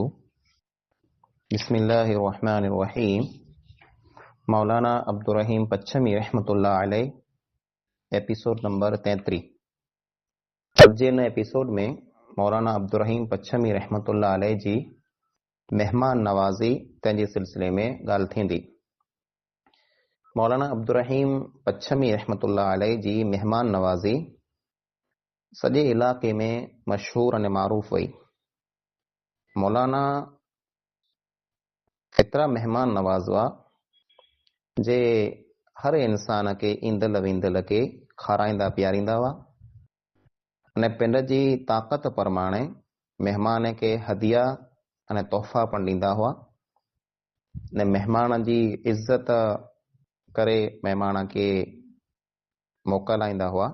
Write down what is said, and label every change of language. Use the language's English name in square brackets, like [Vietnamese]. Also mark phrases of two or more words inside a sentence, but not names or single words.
[Arabic] بسم اللہ الرحمن الرحیم۔ [Sindhi] مولانا عبدالرحیم پچھمی [Arabic] رحمۃ اللہ علیہ، [Sindhi] ایپیسوڈ نمبر 33۔ اب جن ایپیسوڈ میں مولانا عبدالرحیم پچھمی [Arabic] رحمۃ اللہ علیہ [Sindhi] جی مہمان نوازی تنجے سلسلے میں ॻाल्हि थींदी۔ مولانا عبدالرحیم پچھمی [Arabic] رحمۃ اللہ علیہ [Sindhi] جی مہمان نوازی سॼے علاقے میں مشہور ऐं معروف हुई۔ मौलाना एतिरा महिमान नवाज़ हुआ जे हर इंसान खे ईंदड़ वेंदड़ खे खाराईंदा पीआरींदा हुआ अने पिंड जी ताक़त परमाणे महिमान खे हदिया अने तोहफ़ा पिणु ॾींदा हुआ अने महिमान जी इज़त करे महिमान खे मोकिलाईंदा हुआ।